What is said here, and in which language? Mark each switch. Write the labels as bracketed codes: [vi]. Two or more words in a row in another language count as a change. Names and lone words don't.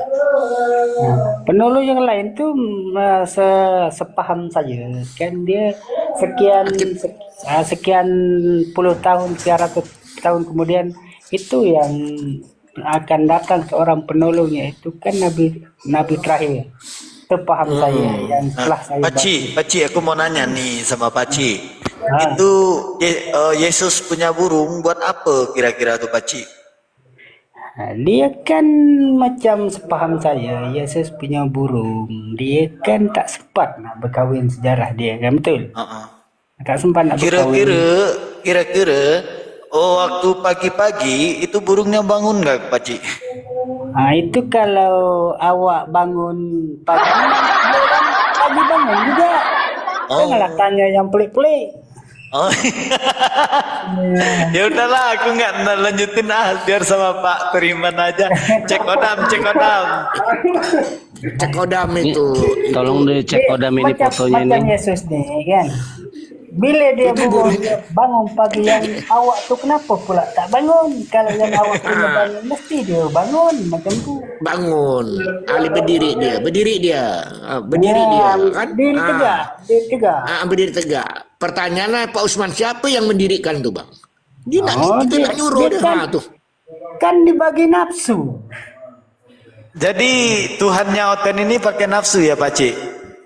[ms] Penolong yang lain tu sepaham saya kan dia sekian puluh tahun, sekian ratus tahun kemudian itu yang akan datang seorang penolongnya, itu kan Nabi terakhir. Itu paham saya yang setelah saya [id] Pakcik, aku mau nanya nih sama Pakcik. Itu Yesus punya burung buat apa kira-kira tuh Pakcik? [ms] Dia kan macam sepaham saya, Yesus punya burung, dia kan tak sempat nak berkahwin sejarah dia kan, betul? Tak sempat nak berkahwin. [id] Kira-kira waktu pagi-pagi itu burungnya bangun nggak Pakcik? [ms] Itu kalau awak bangun pagi, dia kan pagi bangun juga. Janganlah tanya yang pelik-pelik. [id] Oh, ya udahlah, aku nggak lanjutin biar sama Pak Teriman aja. Cek kodam itu. Tolong dicek kodam ini fotonya [ms] macam ini. Yesus nih kan. Bila dia bangun pagi, yang awak tu kenapa pula tak bangun? Kalau yang awak punya bangun, mesti dia bangun macam tu. Bangun, berdiri dia kan? Berdiri tegak. Berdiri tegak. [id] Pertanyaannya Pak Usman, siapa yang mendirikan tuh bang? [ms] Kita nak nyuruh dia tuh. Kan dibagi nafsu. [id] Jadi Tuhannya Oten ini pakai nafsu ya Pakcik?